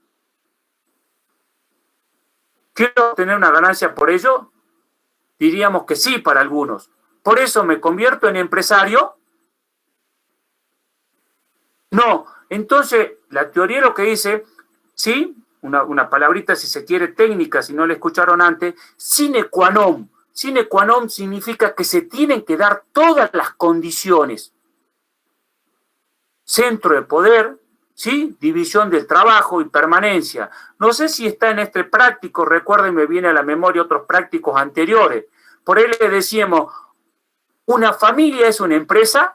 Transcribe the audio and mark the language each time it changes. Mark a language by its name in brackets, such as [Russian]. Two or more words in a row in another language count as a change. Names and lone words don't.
[Spanish] ¿Quiero obtener una ganancia por ello? Diríamos que sí para algunos. ¿Por eso me convierto en empresario? No. Entonces, la teoría lo que dice, sí, una palabrita si se quiere técnica, si no la escucharon antes, [Latin] sine qua non. Sine qua non [Spanish] significa que se tienen que dar todas las condiciones. Centro de poder, ¿sí? División del trabajo y permanencia. No sé si está en este práctico, recuerden, me viene a la memoria otros prácticos anteriores. Por ahí le decíamos, ¿una familia es una empresa?